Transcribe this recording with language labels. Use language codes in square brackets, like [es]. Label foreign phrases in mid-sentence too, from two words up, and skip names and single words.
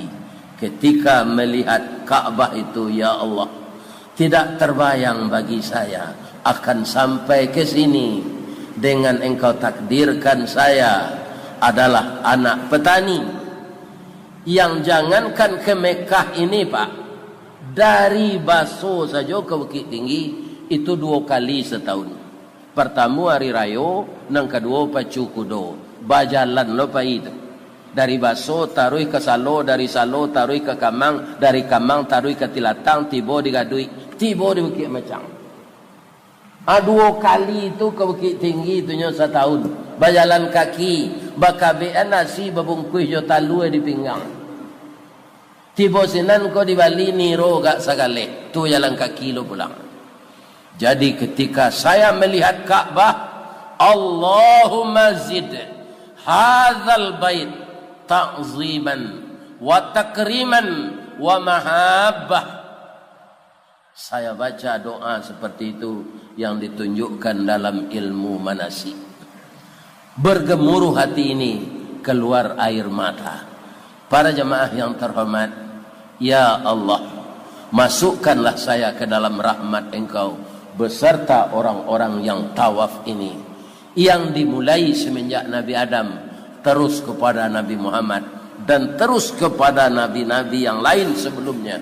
[id] Ketika melihat Ka'bah itu, ya Allah, tidak terbayang bagi saya akan sampai ke sini dengan engkau takdirkan saya adalah anak petani yang jangankan ke Mekah ini Pak, dari Baso saja ke Bukit Tinggi itu 2 kali setahun. Pertama hari raya, yang kedua [min] pacu kudo, bajalan lo [id] Pak itu. Dari Baso taruh ke Salo, dari Salo taruh ke Kamang, dari Kamang taruh ke Tilatang, tiba di Gadui, tiba di Bukit Macang. 2 kali itu ke Bukit Tinggi itunya setahun. Berjalan kaki, [min] bakabean nasi babungkuih jo talu di pinggang. Tiba sinan ko di Bali niro gak sagale, tu jalan kaki lo pulang. [id] Jadi ketika saya melihat Ka'bah, [ar] اللهم زد هذا البيت تعظيما وتكريما ومهابة. [id] Saya baca doa seperti itu yang ditunjukkan dalam ilmu manasik. Bergemuruh hati ini, keluar air mata. Para jemaah yang terhormat, ya Allah, masukkanlah saya ke dalam rahmat Engkau beserta orang-orang yang tawaf ini, yang dimulai semenjak Nabi Adam terus kepada Nabi Muhammad dan terus kepada nabi-nabi yang lain sebelumnya.